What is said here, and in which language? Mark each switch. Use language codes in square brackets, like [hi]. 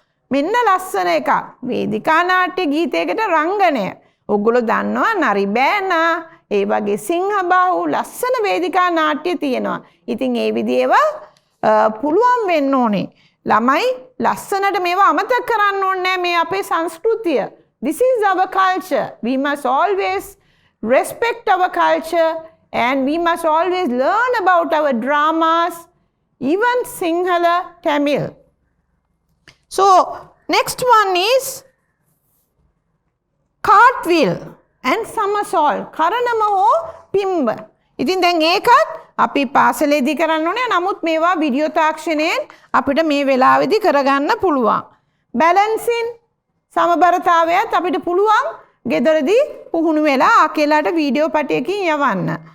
[si] මෙන්න ලස්සන එකක්. වේදිකා නාට්‍ය ගීතයකට රංගනය. ඔයගොල්ලෝ දන්නවා නරි බෑනා ඒ වගේ සිංහබාහු ලස්සන වේදිකා නාට්‍ය තියෙනවා. ඉතින් ඒ විදිහේව පුළුවන් වෙන්න ඕනේ. ළමයි ලස්සනට මේවා අමතක කරන්න ඕනේ මේ අපේ සංස්කෘතිය. [en] This is our culture. We must always respect our culture and we must always learn about our dramas, even Sinhala, Tamil. So, next one is cartwheel and somersault. [si] කරනම හෝ පිම්බ. ඉතින් දැන් ඒකත් අපි පාසලේදී කරන්න ඕනේ. නමුත් මේවා වීඩියෝ තාක්ෂණයෙන් අපිට මේ වෙලාවේදී කරගන්න පුළුවන්. බැලන්සින් සමබරතාවයත් අපිට පුළුවන් ගෙදරදී පුහුණු වෙලා ආකේලාට වීඩියෝ පටයකින් යවන්න.